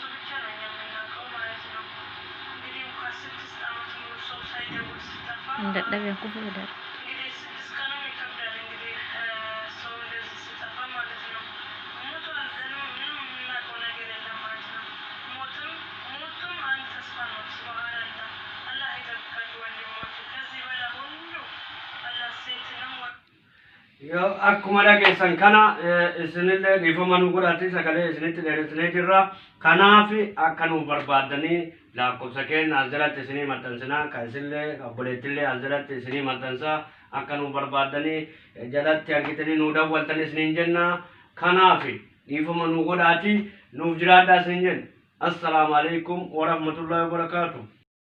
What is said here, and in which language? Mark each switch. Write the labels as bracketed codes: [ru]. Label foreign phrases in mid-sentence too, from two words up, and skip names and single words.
[am] ብቻ ነው እኛ የምናውቀው ማለት ነው። እንግዲህ እንኳን 6 ዓመት ሙሉ ሰው ሳይደውል ሲጠፋ እንግዲህ 6 ቀንም ይከብዳል። እንግዲህ ሰው እንደዚህ ሲጠፋ ማለት ነው። ሞቷል ግን ምንም የምናውቀው ነገር የለም ማለት ነው። ሞቱም አንድ ተስፋ ነው። ሱብሃንአላህ። አላህ ይጠብቃችሁ ወንድሞች። ከዚህ በላይ ሁሉ አላህ ሴትንም [om] Yoo akkuma dhageessan kana isinillee dhiifama nu godhaatii sagalee isinitti dheeressinee jirra. Kanaaf akka nu barbaadanii lakkoofsa keenya as jalatti isinii maxxansinaa kan isinillee obboleettillee as jalatti isinii maxxansaa akka nu barbaadanii jalatti argitanii nu dawwaltan isiniin jenna. Kanaaf dhiifama nu godhaatii nuuf jiraadhaa isiniin jenna. [ar] السلام عليكم ورحمة الله وبركاته.